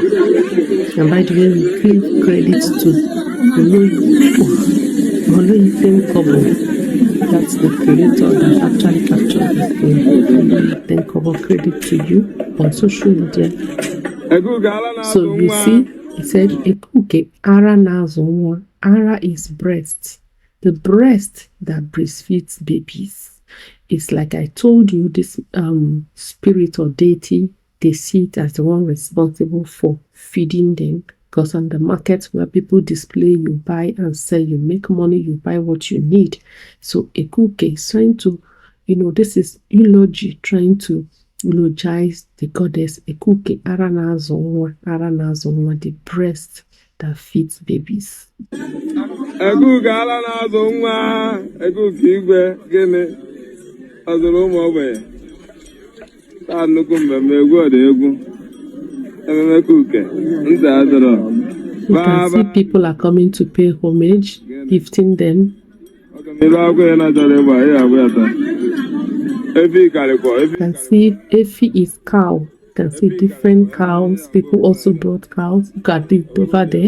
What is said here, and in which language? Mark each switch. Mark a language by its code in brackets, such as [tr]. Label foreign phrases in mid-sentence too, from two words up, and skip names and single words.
[en] And by the way, we give credit to Oloyiten. That's the creator that actually captured this thing. Oloyiten, credit to you on social media. So you see, it said [ig] Ekuke ara nazo. [en] Ara is breast. The breast that breastfeeds babies. It's like I told you, this spirit or deity, they see it as the one responsible for feeding them. Because on the market where people display, you buy and sell, you make money, you buy what you need. So Ekuke is trying to, this is eulogy, trying to eulogize the goddess [ig] Ekuke ara nazo, [en] the breast that feeds babies. [ig] Ekuke ala na-azụ nwa, ekuke igwe gịnị ọzụrụ ụmụ ogbenye. Taa nnukwu mmemme egwu ọdị egwu. Ememe Ekuke ntị adọrọ. [en] You can see people are coming to pay homage, gifting them. You can see Efi is cow. You can see different cows. People also brought cows. Look at it over there.